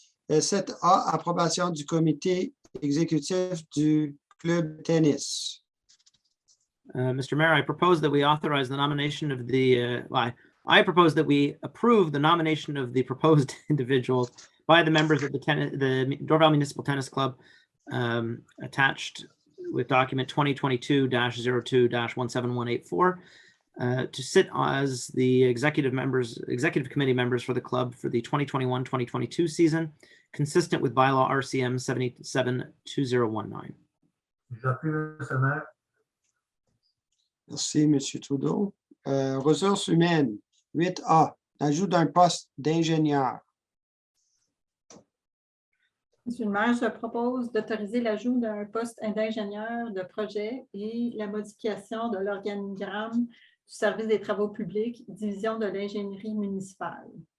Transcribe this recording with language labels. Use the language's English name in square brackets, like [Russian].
[French] 7A, approbation du comité exécutif du club tennis. [English] Mr. Mayor, I propose that we authorize the nomination of the, I propose that we approve the nomination of the proposed individuals by the members of the Dorval Municipal Tennis Club, attached with document 2022-02-17184, to sit as the executive committee members for the club for the 2021-2022 season, consistent with bylaw RCM 772019. [French] J'appuie, Monsieur le maire. Merci, M. Trudeau. Ressources humaines, 8A, ajout d'un poste d'ingénieur. Monsieur le maire, je propose d'autoriser l'ajout d'un poste d'ingénieur de projet et la modification de l'organigramme du service des travaux publics, division de l'ingénierie municipale.